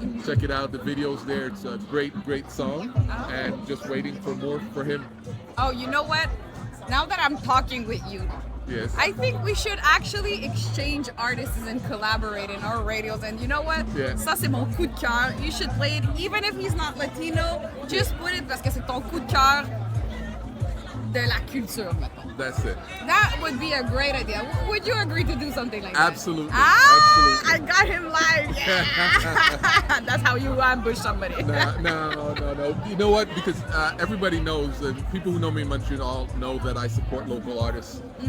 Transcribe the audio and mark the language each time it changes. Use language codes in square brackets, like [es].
[en] Check it out, the video's there. It's a great song, and just waiting for more for him. Oh, you know what? Now that I'm talking with you, Yes. I think we should actually exchange artists and collaborate in our radios. And you know what? Yeah. [fr] Ça, c'est mon coup de cœur. [en] You should play it, even if he's not Latino. Just put it [fr] parce que c'est ton coup de cœur de la culture, mettons. [en] That's it. That would be a great idea. Would you agree to do something like Absolutely. that? Absolutely. I got him live. Yeah. That's how you ambush somebody. No. You know what? Because everybody knows, and people who know me in Montreal know that I support local artists.